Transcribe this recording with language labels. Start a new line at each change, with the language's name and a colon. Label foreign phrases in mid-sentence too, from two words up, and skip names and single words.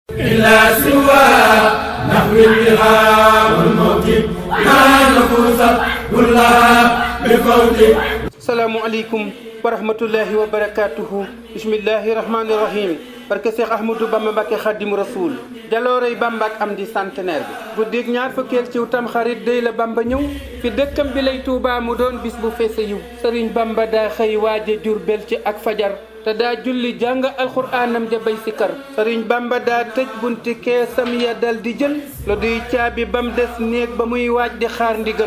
Arabic: إلا سوى نحو الإلهام والموكب ما نفوس كلها بفوتك. السلام عليكم ورحمة الله وبركاته. بسم الله الرحمن الرحيم.
Wolof: barke Cheikh Ahmadou Bamba Mbacké Khadimu Rasoul jaloorey Bamba ak am di centenaire bi guddig ñaar fukkeel ci tam xarit day la Bamba ñëw fi dëkkam bi lay Touba mu doon bis bu feese yiw Serigne Bamba daa xëy waaje Jurbel ci ak fajar te daa julli jàng alxuraanam ja bay sikar Serigne Bamba daa tëj bunti keesam ya dal di jël lo duy caabi bam des néeg ba muy waaj di xaar ndigal